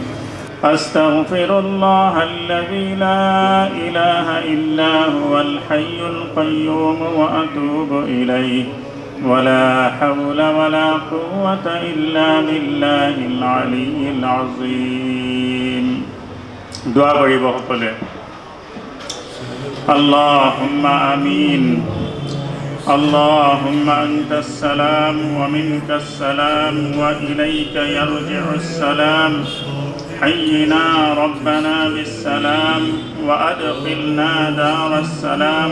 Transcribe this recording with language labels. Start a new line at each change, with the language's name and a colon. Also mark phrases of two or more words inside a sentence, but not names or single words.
Arabic: أستغفر الله الذي لا إله إلا هو الحي القيوم وأتوب إليه ولا حول ولا قوة إلا بالله العلي العظيم.
Assamese: দোয়া কৰিব সকলে।
Arabic: اللهم آمين. اللهم أنت السلام ومنك السلام وإليك يرجع السلام. حيّنا ربنا بالسلام وأدخلنا دار السلام.